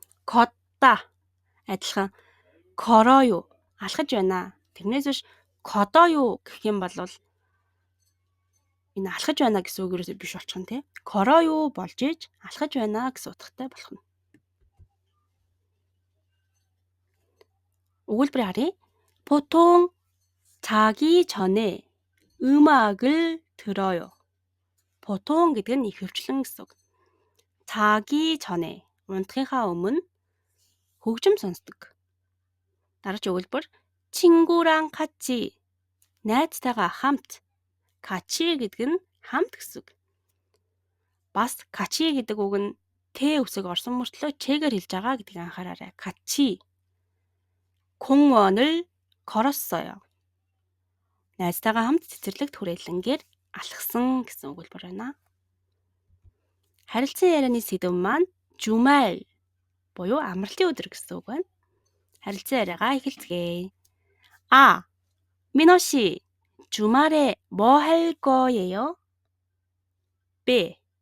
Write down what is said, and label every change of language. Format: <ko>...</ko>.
<mn>걷다 адилхан 걸어요 алхаж байна. тэрнээс биш 걷어요 гэх юм бол энэ алхаж байна гэсэн үг ерөөсөө биш болчих нь тий. 걸어요 болж иж алхаж байна гэсэн утгатай болох нь. өгүүлбэрийг харъя.</mn> <ko>보통 자기 전에 음악을 들어요.</ko> <mn>보통 гэдэг нь ихэвчлэн гэсэн үг.</mn> <ko>자기 전에</ko> <mn>унтахынхаа өмнө хөгжим сонсдог. дараагийн өгүүлбэр</mn> <ko>친구랑 같이</ko> <mn>найзтайгаа хамт. 같이 гэдэг нь хамт гэсэн үг. бас 같이 гэдэг үг нь т үсэг орсон мөртлөө чэгээр хэлж байгаа гэдгийг анхаараарай.</mn> <ko>같이 공원을 걸었어요.</ko> <mn>найзтайгаа хамт цэцэрлэгт хүрээлэнгээр алхсан гэсэн өгүүлбэр байна. харилцан ярианы сэдэв маань 주말 буюу амралтын өдөр гэсэн үг байна. харилцан яриагаа эхэлцгээе.</mn> <ko>민호 씨, 주말에 뭐 할 거예요? B.</ko>